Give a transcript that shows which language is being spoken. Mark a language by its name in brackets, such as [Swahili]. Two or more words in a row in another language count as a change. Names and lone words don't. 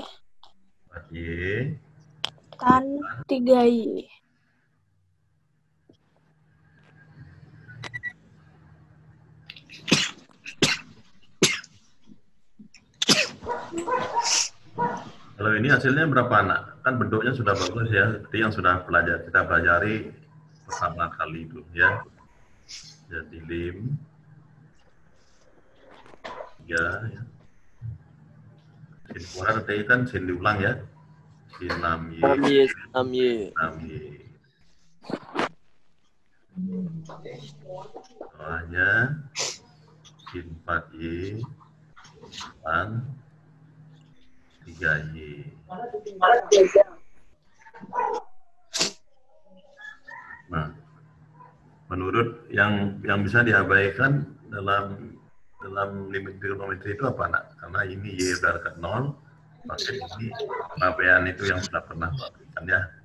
[Indonesian] 4Y. Tan 3Y. Kalau ini hasilnya berapa, Nak? Kan bentuknya sudah bagus ya, seperti yang sudah kita pelajari pertama kali itu ya. Jadi lim 3 ya. Sin kuadrat tadi kan sin diulang ya. Sin 6Y. 6Y. 6Y. Soalnya sin 4Y tan 3Y. Nah, menurut yang bisa diabaikan dalam limit trigonometri itu apa, nak? Karena ini Y udah dekat 0, maka ini pengabaian itu yang sudah pernah berikan ya.